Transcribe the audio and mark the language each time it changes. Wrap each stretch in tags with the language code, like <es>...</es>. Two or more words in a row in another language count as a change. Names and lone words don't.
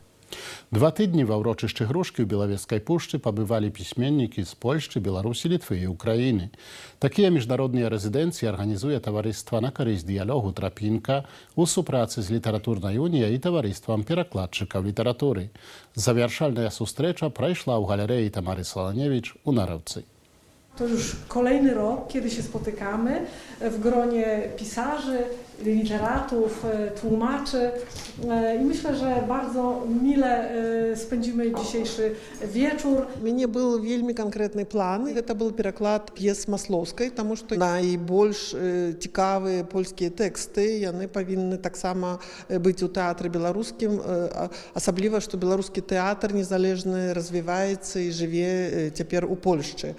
<be>2 тыдні ва ўрочышчы Грушкі ў Белавежскай пушчы пабывалі пісьменнікі з Польшчы, Беларусі, Літвы і Украіны. Такія міжнародныя рэзідэнцыі арганізуе таварыства на карысць дыялогу «Трапінка» у супрацы з літаратурнай уніяй і таварыствам перакладчыкаў літаратуры. Завяршальная сустрэча прайшла ў галерэі Тамары Солоневич у Narowcy.</be> <pl>To już kolejny rok, kiedy się spotykamy w gronie pisarzy, literatów, tłumaczy i myślę, że bardzo mile spędzimy dzisiejszy wieczór.</pl> <be>У мяне быў вельмі канкрэтны план. Гэта быў пераклад п'ес Маслоўскай, таму што найбольш цікавыя польскія тэксты, яны павінны таксама быць у тэатры беларускім, асабліва, што беларускі тэатр незалежны развіваецца і жыве цяпер у Польшчы.</be>